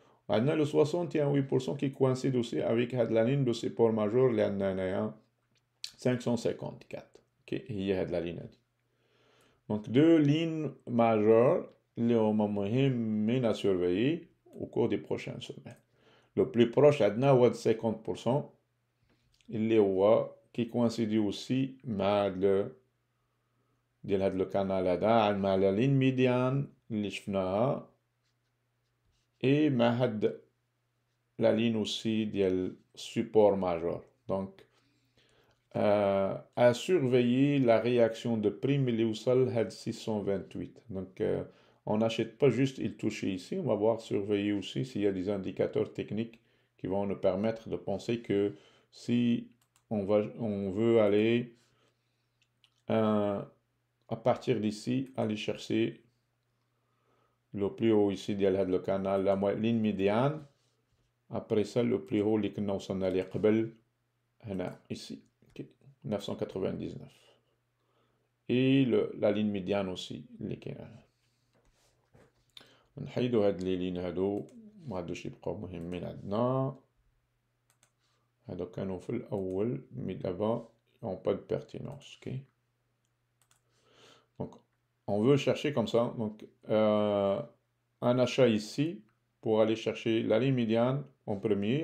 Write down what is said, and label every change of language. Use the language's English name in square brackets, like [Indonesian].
[Arabic] عندنا [French] le 61,8% qui coïncide aussi avec la ligne de support majeur [Arabic] اللي عندنا هنايا [French] 554. Okay, [Arabic] هي هاد [French] la ligne [Arabic] هادي. [French] Donc deux lignes majeures [Arabic] اللي هما مهمين [French] à surveiller au cours des prochaines semaines. Le plus proche [Arabic] عندنا هو [French] 50% [Arabic] اللي هو [French] qui coïncide aussi [Arabic] مع ديال هاد [French] لو كانال [Arabic] هذا مع [French] لا لين ميديان [Arabic] اللي شفناها [French] et [Arabic] مع هاد [French] لا لين aussi [Arabic] ديال [French] support majeur. Donc à surveiller la réaction de prime [Arabic] اللي وصل هاد [French] 628. Donc on n'achète pas juste il touche ici, on va voir surveiller aussi s'il y a des indicateurs techniques qui vont nous permettre de penser que si on veut aller à partir d'ici, aller chercher le plus haut ici le canal, la ligne médiane. Après ça, le plus haut [Arabic] اللي كنا وصلنا ليه قبل هنا [French] ici, okay. 999. Et la ligne médiane aussi [Arabic] اللي كاينه. نحيدو هاد [French] لي لين [Arabic] هادو ما عادوش يبقاو مهمين عندنا. هادو كانوا في الاول مي دابا [French] ont pas de pertinence. Okay. Donc on veut chercher comme ça. Donc un achat ici pour aller chercher la ligne médiane en premier.